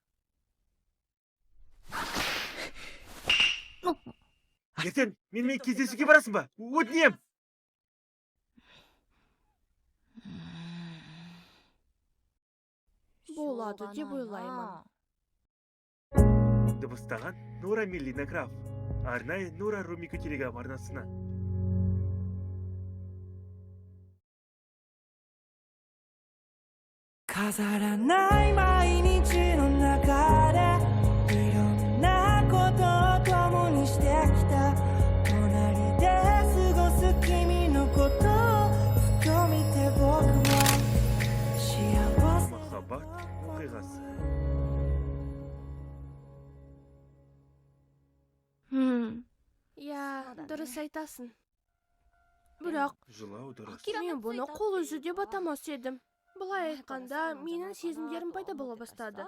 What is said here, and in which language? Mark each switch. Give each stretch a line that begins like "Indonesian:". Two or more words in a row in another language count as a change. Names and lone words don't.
Kazakh: Ертең менімен кездесуге барасың ба? Өтінем! Болады деп ойлаймын. Дыбыстаған Нора мен Лина Краф. Арнайы Нора Ромико телеграм арнасына.
Japanese: 飾らない毎日の中でいろんなことを共にしてきた隣で過ごす君のことをふと見て僕は幸せ
Kazakh: Махаббат оқиғасы. Я, дұрыс айтасың. Бірақ Жылау дұрыс. мен бұны қол үзу деп атамас едім. Бұлай айтқанда, менің сезімдерім пайда бола бастады.